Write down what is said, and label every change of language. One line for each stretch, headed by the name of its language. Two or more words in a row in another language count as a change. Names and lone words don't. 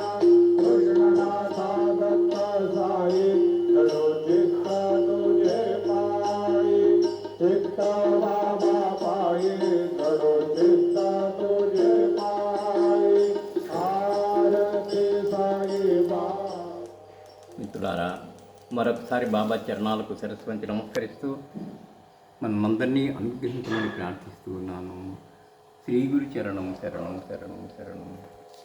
Marathi: कृष्णनाथा दत्त साई करो चित्त तुझे पायी. चित्त बाबा पायी करो चित्त तुझे पायी. आरती साई बाबा.
Telugu: మిత్రులారా, మరొకసారి బాబా చరణాలకు శిరస్సు వంచి నమస్కరిస్తూ మనమందరినీ అనుగ్రహించమని ప్రార్థిస్తూ ఉన్నాను. శ్రీ గురు చరణం శరణం శరణం శరణం.